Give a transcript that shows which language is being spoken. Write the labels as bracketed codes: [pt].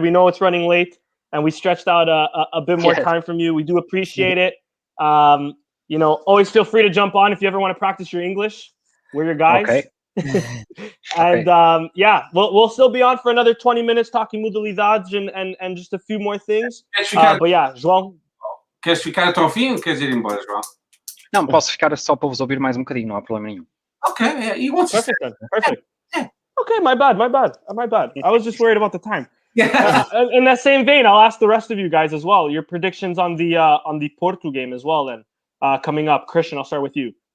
[en] We know it's running late, and we stretched out a bit more time from you. We do appreciate it. Always feel free to jump on if you ever want to practice your English. We're your guys. Okay. And we'll still be on for another 20 minutes talking modalidades and just a few more things. But yeah, João. [pt] Queres ficar até ao fim ou queres ir embora, João? Não, posso ficar só para vos ouvir mais um bocadinho, não há problema nenhum. [en] Okay, yeah, you want to perfect. Perfect. Yeah. Okay, my bad. I was just worried about the time. In that same vein, I'll ask the rest of you guys as well. Your predictions on the Porto game as well. Then coming up, Christian, I'll start with you.